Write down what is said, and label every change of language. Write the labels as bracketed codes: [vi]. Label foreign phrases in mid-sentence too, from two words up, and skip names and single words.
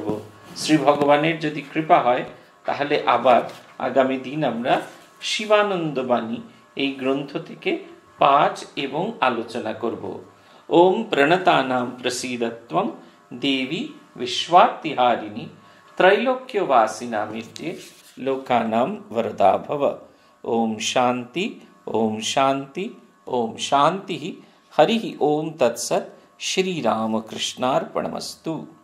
[bn] শ্রী ভগবানের যদি কৃপা হয় তাহলে আবার আগামী দিন আমরা শিবানন্দ বাণী এই গ্রন্থ থেকে পাঠ এবং আলোচনা করব। [sa] ওম প্রণতানাং প্রসীদত্বং দেবী বিশ্বার্তিহারিণী त्रैलोक्यवासिनामित्ये लोकानां वरदा भव। ओम शांति ओम शांति ओम शांति। हरि ओम तत्सत्। श्री रामकृष्णार्पणमस्तु।